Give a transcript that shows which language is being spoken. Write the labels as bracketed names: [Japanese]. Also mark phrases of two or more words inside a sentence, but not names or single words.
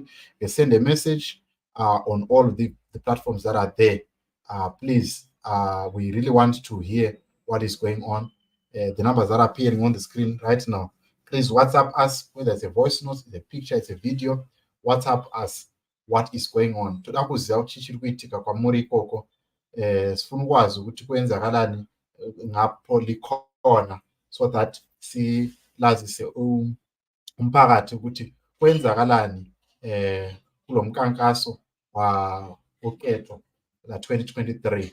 [English] You can send a message on all of the platforms that are there. Please, we really want to hear what is going on. The numbers that are appearing on the screen right now. Please WhatsApp us, whether it's a voice note, it's a picture, it's a video. WhatsApp us what is going on. [Shona] Toda kuziva kuti chiri kuitika kwamuri ikoko. [North Ndebele] Sifuna ukwazi ukuthi kwenzakalani ngapho likhona, [English] so that [North Ndebele] silazise umphakathi ukuthi kwenzakalani kulo mkankaso ukhetho la 2023.